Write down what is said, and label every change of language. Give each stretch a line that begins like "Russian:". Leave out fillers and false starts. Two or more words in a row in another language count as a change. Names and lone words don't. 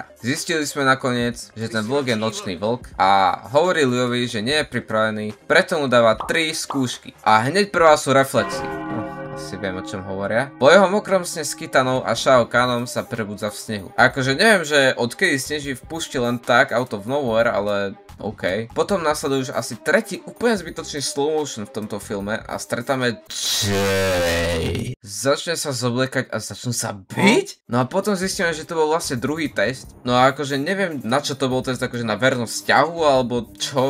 Slovak: Zistili sme nakoniec, že ten vlk je nočný vlk a hovorí Liuovi, že nie je pripravený, preto mu dáva 3 skúšky. A hneď prvá sú reflexy. Si viem, o čom hovoria. Po jeho mokrom sne s Kitanou a Shao Kahnom sa prebudza v snehu. Akože neviem, že odkedy sneží v púšti len tak,
English: out of nowhere,
Slovak: ale OK. Potom nasleduje už asi tretí úplne zbytočný
English: slow motion
Slovak: v tomto filme a stretáme Jay. Začne sa zobliekať a začnú sa byť? No a potom zistíme, že to bol vlastne druhý test. No a akože neviem, na čo to bol test, akože na vernosť vzťahu alebo čo.